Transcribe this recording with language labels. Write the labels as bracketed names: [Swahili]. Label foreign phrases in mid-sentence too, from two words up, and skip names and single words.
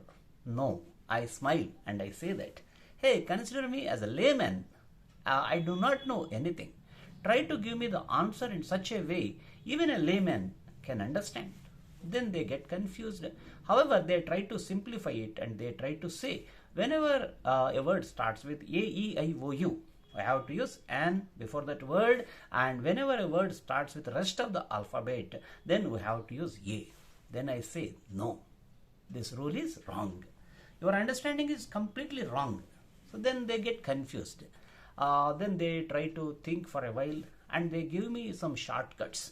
[English] No, I smile and I say that, hey, consider me as a layman. I do not know anything. Try to give me the answer in such a way even a layman can understand. Then they get confused. However, they try to simplify it and they try to say whenever a word starts with a, e, I, o, u, I have to use an before that word, and whenever a word starts with the rest of the alphabet, then we have to use a. Then I say, no, this rule is wrong. Your understanding is completely wrong. So then they get confused. Then they try to think for a while and they give me some shortcuts.